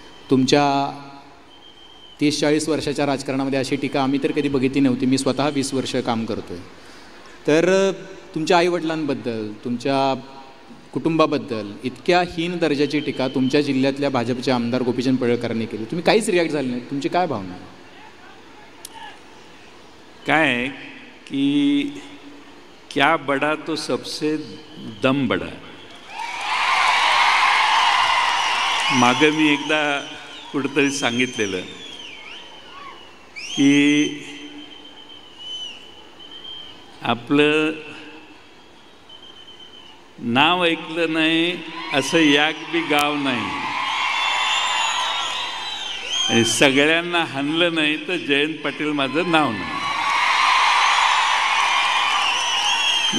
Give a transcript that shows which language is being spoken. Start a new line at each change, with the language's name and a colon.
Marathi: तुमच्या 30-40 वर्षाच्या राजकारणामध्ये अशी टीका आम्ही तर कधी बघितली नव्हती. मी स्वतः 20 वर्ष काम करतो आहे. तर तुमच्या आईवडिलांबद्दल, तुमच्या कुटुंबाबद्दल इतक्या हीन दर्जाची टीका तुमच्या जिल्ह्यातल्या भाजपचे आमदार गोपीचंद पडळकरांनी केली. तुम्ही काहीच रिॲक्ट झाले नाही. तुमची काय भावना?
Hindi: काय की क्या बडा तो सबसे दम बडा.
Marathi: मागं मी एकदा कुठंतरी सांगितलेलं की आपलं नाव ऐकलं नाही असं याक बी गाव नाही, आणि सगळ्यांना हाणलं नाही तर जयंत पाटील माझं नाव नाही.